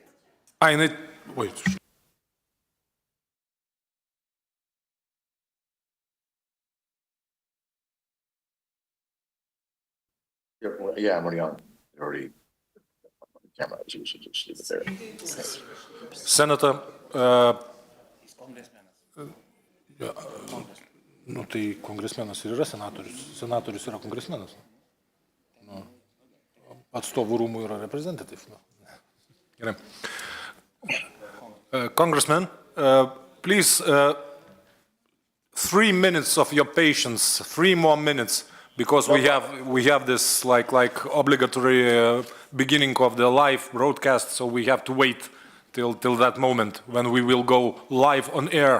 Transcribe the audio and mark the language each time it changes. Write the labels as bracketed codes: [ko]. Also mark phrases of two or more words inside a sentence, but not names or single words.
[lt] Ai, jinai... Oi. [en] Yeah, I'm already on. Already. Camera, so you should just leave it there. Senator, [lt] nu tai kongresmenas ir yra senatorius. Senatorius yra kongresmenas. Nu, atstovų rūmų yra representative. Gerai. [en] Congressman, please, 3 minutes of your patience, 3 more minutes, because we have this like obligatory beginning of the live broadcast, so we have to wait till that moment when we will go live on air.